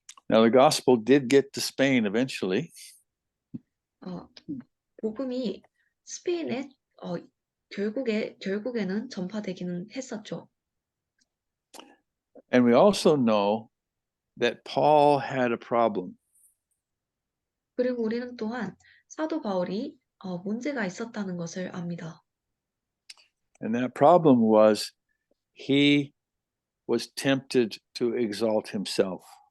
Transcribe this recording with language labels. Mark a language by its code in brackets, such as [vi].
[en] Now the gospel did get to Spain eventually. [ko] 복음이 스페인에 결국에는 전파되기는 했었죠. [en] And we also know that Paul had a problem. [ko] 그리고 우리는 또한 사도 바울이 문제가 있었다는 것을 압니다. [en] And that problem was he was tempted to exalt himself.